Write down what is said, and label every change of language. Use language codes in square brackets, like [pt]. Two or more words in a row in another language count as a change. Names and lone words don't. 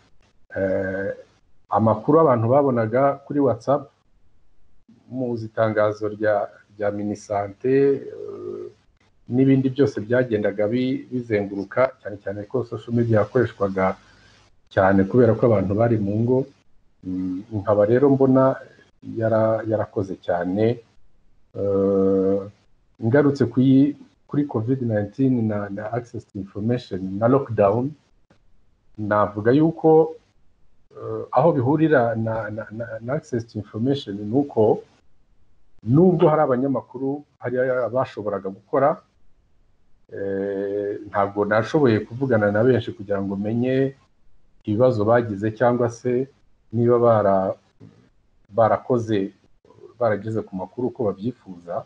[rw] amakuru abantu babonaga kuri WhatsApp, muzi itangazo rya Minisante n'ibindi byose byagendaga bizenguruka, cyane cyane ko [en] social media [rw] yakoreshwaga cyane kubera ko abantu bari mu ngo. Nkaba rero mbona yarakoze cyane. Ngarutse kuri COVID-19 na [en] access to information [rw] na lockdown, navuga yuko aho bihurira na [en] access to information [rw] nuko nubwo hari abanyamakuru hari abashoboraga gukora, ntabwo nashoboye kuvugana na benshi kugira ngo menye ibibazo bagize cyangwa se niba barageze ku makuru uko babyifuza,